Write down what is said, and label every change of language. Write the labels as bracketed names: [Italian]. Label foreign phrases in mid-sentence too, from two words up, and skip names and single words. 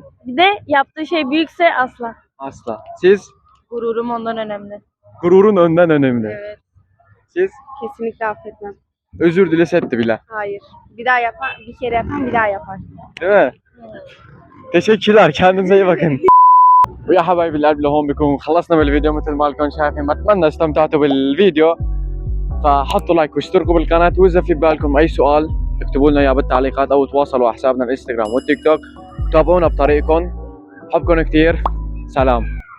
[Turkish] Bir de yaptığı şey büyükse asla. Asla. Siz? Gururum ondan önemli. Gururun önden önemli. Evet. Siz? Kesinlikle affetmem. Özür dilesetti bile. Hayır. Bir daha yapar, bir kere yapan bir daha yapar. Değil mi? Teşekkürler. Kendinize iyi bakın. [Arabic] ويا حبايبي القلب لهون بكون خلصنا من الفيديو مثل ما لكم شايفين. بتمنى استمتعتوا بالفيديو، فحطوا لايك واشتركوا بالقناة، واذا في بالكم اي سؤال اكتبوا لنا اياه بالتعليقات او تواصلوا على حسابنا الانستغرام والتيك توك وتابعونا بطريقكم. بحبكم كتير. سلام.